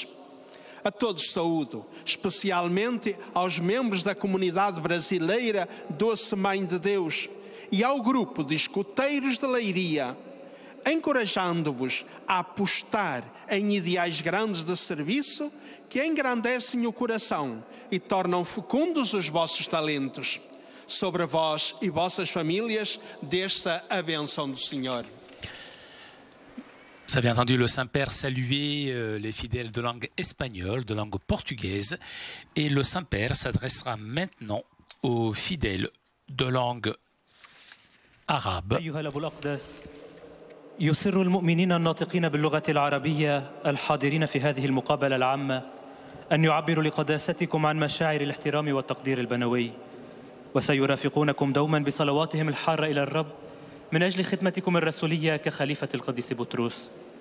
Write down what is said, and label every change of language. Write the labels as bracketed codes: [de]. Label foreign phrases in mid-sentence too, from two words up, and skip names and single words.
[pt] A todos saúdo, especialmente aos membros da comunidade brasileira Doce Mãe de Deus e ao grupo de escuteiros de Leiria, encorajando-vos a apostar em ideais grandes de serviço que engrandecem o coração e tornam fecundos os vossos talentos. Sobre vós e vossas famílias desça a bênção do Senhor. [fr] Vous avez entendu le Saint-Père saluer les fidèles de langue espagnole, de langue portugaise, et le Saint-Père s'adressera maintenant aux fidèles de langue arabe. [ar] أيها الأب الأقدس، يسر المؤمنين الناطقين باللغة العربية الحاضرين في هذه المقابلة العامة أن يعبروا لقداستكم عن مشاعر الاحترام والتقدير البنوي، وسيرافقونكم دوما بصلواتهم الحارة إلى الرب من أجل خدمتكم الرسولية كخليفة القديس بطرس.